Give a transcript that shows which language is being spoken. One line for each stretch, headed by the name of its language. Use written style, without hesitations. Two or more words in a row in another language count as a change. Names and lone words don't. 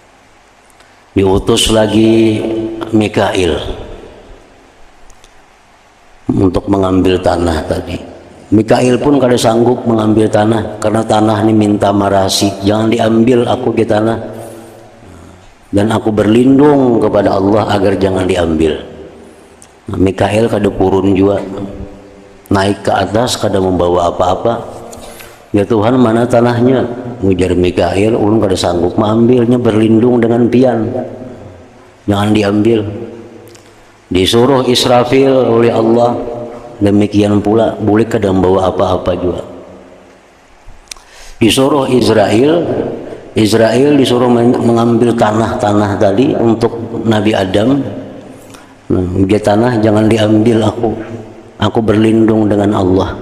Indonesian: Diutus lagi Mikail untuk mengambil tanah tadi. Mikail pun kada sanggup mengambil tanah karena tanah ini minta marasi, jangan diambil aku ke tanah, dan aku berlindung kepada Allah agar jangan diambil.
Banjar: Nah, Mikail kada purun juga, naik ke atas kada membawa apa-apa.
Indonesian: Ya Tuhan, mana tanahnya?
Banjar: Ujar Mikail, ulun kada sanggup mengambilnya, berlindung dengan pian, jangan diambil.
Indonesian: Disuruh Israfil oleh Allah, demikian pula boleh kada membawa apa-apa juga. Disuruh Israel disuruh mengambil tanah-tanah tadi untuk Nabi Adam. Dia tanah jangan diambil aku berlindung dengan Allah.